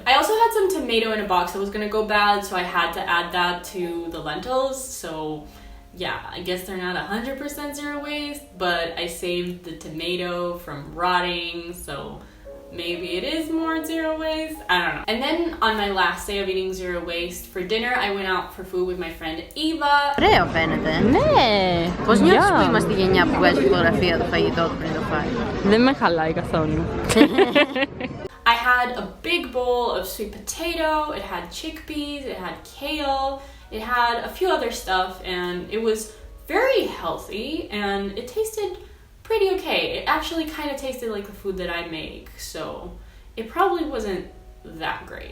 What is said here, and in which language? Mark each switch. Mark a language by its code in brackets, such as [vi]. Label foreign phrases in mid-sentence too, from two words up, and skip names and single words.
[en] I also had some tomato in a box that was gonna go bad, so I had to add that to the lentils. So yeah, I guess they're not 100% zero waste, but I saved the tomato from rotting, so maybe it is more zero waste. I don't know. And then on my last day of eating zero waste, for dinner I went out for food with my friend Eva. [el] Ωραίο φαίνεται. Ναι. Πώς νιώθεις που είμαστε η γενιά που βγάζει φωτογραφία το φαγητό του πριν το φάει? Δεν με χαλάει καθόλου. [en] I had a big bowl of sweet potato, it had chickpeas, it had kale, it had a few other stuff, and it was very healthy and it tasted pretty okay. It actually kind of tasted like the food that I make, so it probably wasn't that great.